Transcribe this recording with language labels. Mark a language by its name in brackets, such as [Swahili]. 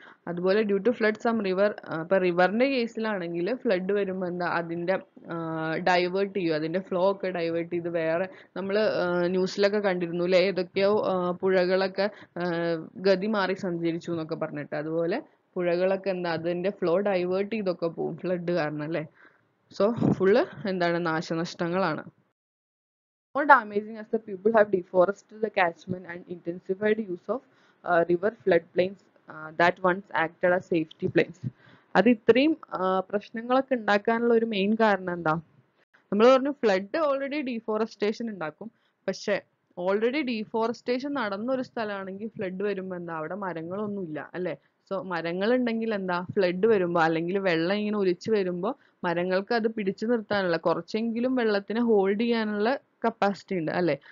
[Malayalam] അതുപോലെ [English] due to flood some river, [Malayalam] ഇപ്പൊ റിവറിന്റെ കേസിലാണെങ്കിൽ flood വരുമ്പോൾ എന്താ, അതിന്റെ ഡൈവേർട്ട് ചെയ്യും, അതിന്റെ ഫ്ലോ ഒക്കെ ഡൈവേർട്ട് ചെയ്ത് വേറെ, നമ്മൾ ന്യൂസിലൊക്കെ കണ്ടിരുന്നു അല്ലെ, ഏതൊക്കെയോ പുഴകളൊക്കെ ഗതി മാറി സഞ്ചരിച്ചു എന്നൊക്കെ പറഞ്ഞിട്ട്. അതുപോലെ പുഴകളൊക്കെ എന്താ, അതിന്റെ ഫ്ലോ ഡൈവേർട്ട് ചെയ്തൊക്കെ പോവും ഫ്ലഡ് കാരണം അല്ലെ. സോ ഫുള്ള് എന്താണ് നാശനഷ്ടങ്ങളാണ്. [English] More damaging as the people have deforested the catchment and intensified use of river floodplains that once acted as safety plains. [Malayalam] അത് ഇത്രയും പ്രശ്നങ്ങളൊക്കെ ഉണ്ടാക്കാനുള്ള ഒരു മെയിൻ കാരണം എന്താ? നമ്മൾ പറഞ്ഞു ഫ്ലഡ് ഓൾറെഡി ഡീഫോറസ്റ്റേഷൻ ഉണ്ടാക്കും. പക്ഷെ ഓൾറെഡി ഡീഫോറസ്റ്റേഷൻ നടന്ന ഒരു സ്ഥലമാണെങ്കിൽ ഫ്ലഡ് വരുമ്പോൾ എന്താ അവിടെ മരങ്ങളൊന്നും ഇല്ല അല്ലെ? സോ മരങ്ങൾ ഉണ്ടെങ്കിൽ എന്താ ഫ്ലഡ് വരുമ്പോൾ അല്ലെങ്കിൽ വെള്ളം ഇങ്ങനെ ഒലിച്ചു വരുമ്പോൾ മരങ്ങൾക്ക് അത് പിടിച്ചു നിർത്താനുള്ള കുറച്ചെങ്കിലും വെള്ളത്തിനെ ഹോൾഡ് ചെയ്യാനുള്ള കപ്പാസിറ്റി ഉണ്ട് അല്ലെ?